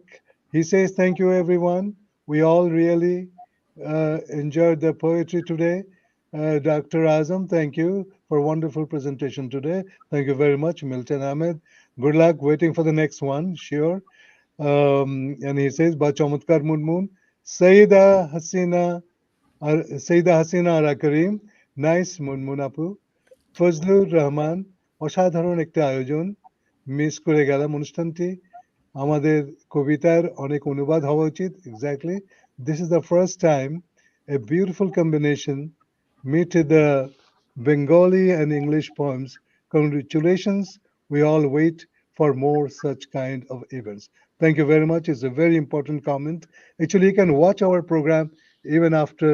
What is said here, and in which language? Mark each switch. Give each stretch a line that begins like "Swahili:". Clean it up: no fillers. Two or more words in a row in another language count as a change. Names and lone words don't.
English: He says, "Thank you, everyone. We all really enjoyed the poetry today." Dr. Azam, thank you for a wonderful presentation today. Thank you very much, Milton Ahmed. Good luck waiting for the next one, sure. And he says,
Bangla: "বাহ চমৎকার munmun, Sayyida Hasina, Sayyida Hasina Ara Karim, nice মুনমুন আপু, ফজলুর রহমান, অসাধারণ একটা আয়োজন, মিস করে গেলাম অনুষ্ঠানটি, আমাদের কবিতার অনেক অনুবাদ হওয়া উচিত, এক্স্যাক্টলি,
English: this is the first time a beautiful combination meet the Bengali and English poems. Congratulations, we all wait for more such kind of events." Thank you very much. It's a very important comment. Actually, you can watch our program even after.